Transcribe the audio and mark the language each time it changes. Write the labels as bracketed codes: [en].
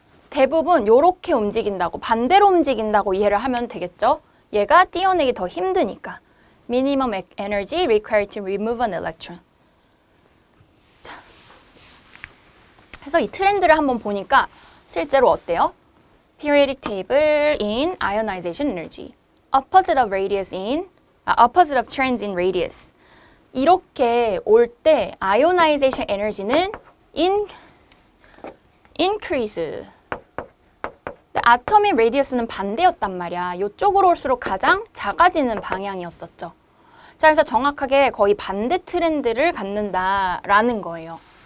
[ko] 대부분 이렇게 움직인다고, 반대로 움직인다고 이해를 하면 되겠죠? 얘가 띄어내기 더 힘드니까. [en] Minimum energy required to remove an electron. [ko] 자, 그래서 이 트렌드를 한번 보니까 실제로 어때요? [en] Periodic table in ionization energy. Opposite of radius in, opposite of trends in radius. [ko] 이렇게 올 때 아이오나이제이션 에너지는 increase. 아톰의 레디어스는 반대였단 말이야. 이쪽으로 올수록 가장 작아지는 방향이었었죠. 자, 그래서 정확하게 거의 반대 트렌드를 갖는다라는 거예요.